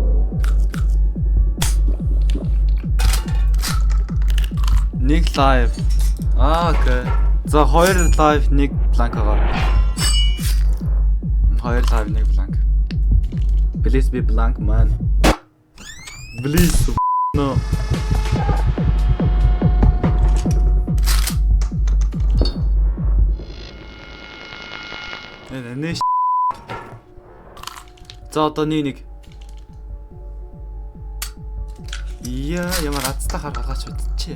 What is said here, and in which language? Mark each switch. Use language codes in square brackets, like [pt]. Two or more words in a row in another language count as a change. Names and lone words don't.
[mn] Нэг лайв. Окей. За 2 лайв нэг бланк байгаа. 2 лайв нэг бланк. [en] Please be blank man. Please no. [mn] Нэ. За одоо нэг. Яа, ямар азтай гаргаач үтчи.